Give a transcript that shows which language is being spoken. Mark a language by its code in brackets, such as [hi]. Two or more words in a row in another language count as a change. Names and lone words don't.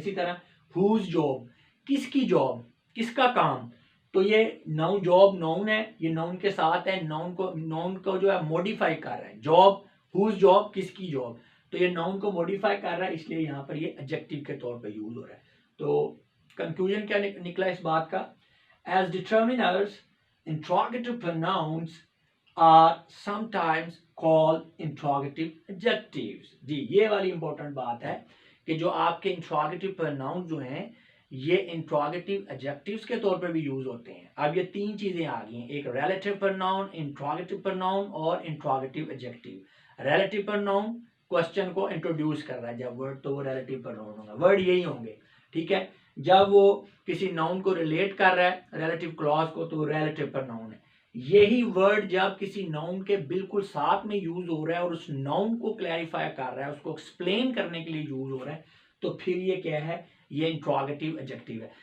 [hi] इसी तरह [en] whose job, [hi] किसकी जॉब, किसका काम, तो ये नाउन, [en] job noun [hi] है, ये नाउन के साथ है, नाउन को जो है मॉडिफाई कर रहा है। [en] job, whose job, [hi] किसकी जॉब, तो ये नाउन को मॉडिफाई कर रहा है, इसलिए यहाँ पर ये एडजेक्टिव के तौर पर यूज हो रहा है। तो कंक्लूजन क्या निकला इस बात का, [en] as determiners interrogative pronouns are sometimes called interrogative adjectives। [hi] जी, ये वाली इंपॉर्टेंट बात है कि जो आपके [en] interrogative pronouns [hi] जो हैं ये [en] interrogative adjectives [hi] के तौर पर भी यूज होते हैं। अब ये तीन चीजें आ गई हैं, एक [en] relative pronoun, interrogative pronoun [hi] और [en] interrogative adjective। relative pronoun [hi] क्वेश्चन को इंट्रोड्यूस कर रहा है, जब वर्ड तो वो [en] relative pronoun [hi] होगा, वर्ड यही होंगे, ठीक है। जब वो किसी नाउन को रिलेट कर रहा है, [en] relative clause [hi] को, तो [en] relative pronoun [hi] है। यही वर्ड जब किसी नाउन के बिल्कुल साथ में यूज हो रहा है और उस नाउन को क्लैरिफाई कर रहा है, उसको एक्सप्लेन करने के लिए यूज हो रहा है, तो फिर ये क्या है, ये [en] interrogative adjective [hi] है।